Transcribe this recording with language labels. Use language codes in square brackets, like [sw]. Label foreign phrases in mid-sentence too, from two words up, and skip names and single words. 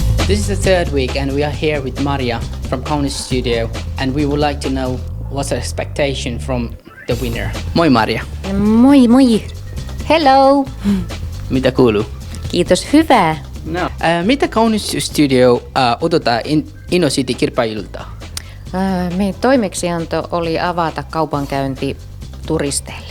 [en] This is the third week and we are here with Maria from Kaunis Studio and we would like to know what's the expectation from the winner. [fi] Moi Maria. Moi moi. Hello. Mitä kuuluu? Kiitos, hyvää. No. Mitä Kaunis Studio odottaa InnoCity kilpailulta? Meidän toimeksianto oli avata kaupankäynti turisteille.